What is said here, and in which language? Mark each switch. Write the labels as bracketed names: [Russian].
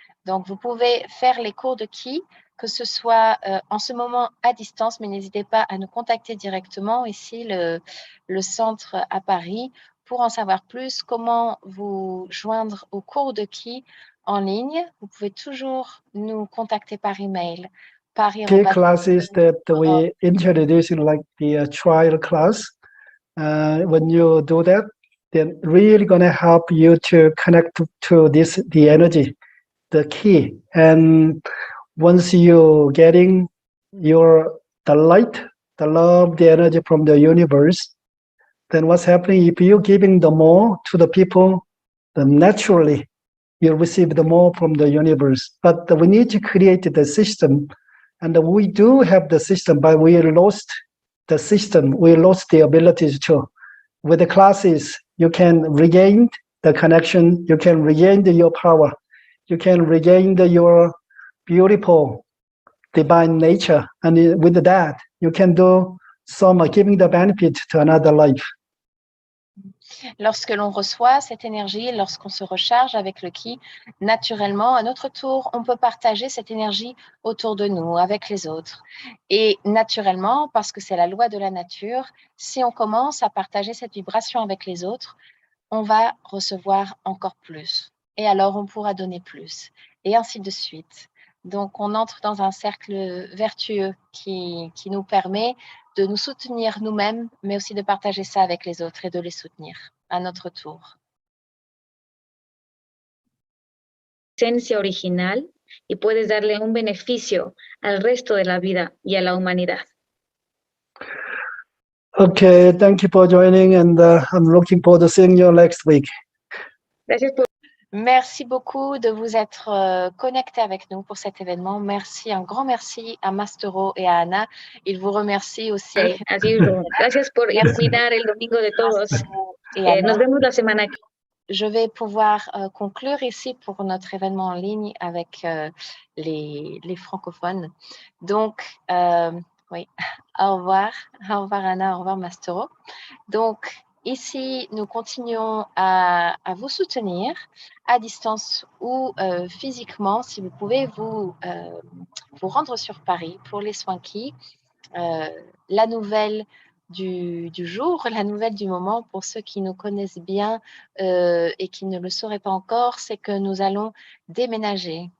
[French] Donc, vous pouvez faire les cours de qui, que ce soit en ce moment à distance, mais n'hésitez pas à nous contacter directement ici, le centre à Paris, pour en savoir plus, comment vous joindre au cours de qui en ligne. Vous pouvez toujours nous contacter par email. [English] Key classes that we introduce, like the trial class, when you do that, then really going to help you to connect to the energy, the key. And once you getting the light, the love, the energy from the universe, then what's happening, if you're giving the more to the people, then naturally you receive the more from the universe. But we need to create the system, and we do have the system, but we lost the system. We lost the abilities to. With the classes, you can regain the connection, you can regain your power, you can regain your beautiful divine nature, and with that, you can do some giving the benefit to another life. [French] Lorsque l'on reçoit cette énergie, lorsqu'on se recharge avec le qui, naturellement, à notre tour, on peut partager cette énergie autour de nous, avec les autres. Et naturellement, parce que c'est la loi de la nature, si on commence à partager cette vibration avec les autres, on va recevoir encore plus. Et alors, on pourra donner plus. Et ainsi de suite. Donc, on entre dans un cercle vertueux qui nous permet de nous soutenir nous-mêmes, mais aussi de partager ça avec les autres et de les soutenir à notre tour. [Spanish] Esencia original y puedes darle un beneficio al resto de la vida y a la humanidad. [English] Okay, thank you for joining, and I'm looking forward to seeing you next week. [Spanish] Gracias por [French] Merci beaucoup de vous être connectés avec nous pour cet événement. Merci, un grand merci à Mastero et à Anna. Ils vous remercient aussi. [English] as usual. [Spanish] Gracias por iluminar el domingo de todos. Nos vemos la semana que [French] Je vais pouvoir conclure ici pour notre événement en ligne avec les francophones. Donc, oui, au revoir Anna, au revoir Mastero. Donc, ici, nous continuons à vous soutenir à distance ou physiquement, si vous pouvez vous rendre sur Paris pour les soins qui, la nouvelle du jour, la nouvelle du moment pour ceux qui nous connaissent bien et qui ne le sauraient pas encore, c'est que nous allons déménager.